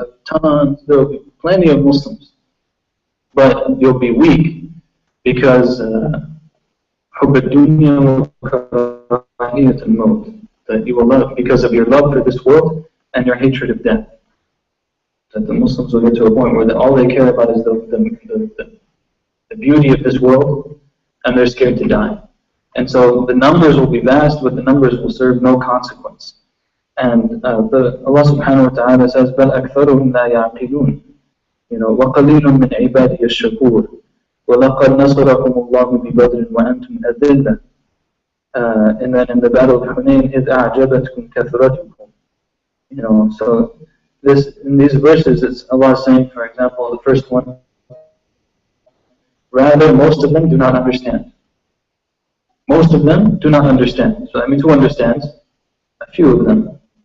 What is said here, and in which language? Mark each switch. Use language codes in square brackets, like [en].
[en] Tons, there will be plenty of Muslims. But you'll be weak because that you will love because of your love for this world and your hatred of death. That the Muslims will get to a point where all they care about is the beauty of this world, and they're scared to die. And so the numbers will be vast, but the numbers will serve no consequence. And Allah subhanahu wa ta'ala says, [ar] بَلْ أَكْثَرُهُمْ لَا يَعْقِلُونَ وَقَلِيلٌ مِّنْ عِبَادِيَ الشَّكُورِ وَلَقَدْ نَصَرَكُمُ اللَّهُ بِبَدْرٍ وَأَنْتُمْ أَذِلَّةٌ. [en] And then in the Battle of Hunayn, [ar] إِذْ أَعْجَبَتْكُمْ كَثْرَتُكُمْ. [en] So in these verses, it's Allah saying, for example, the first one, rather, most of them do not understand. Most of them do not understand. So that means who understands? A few of them.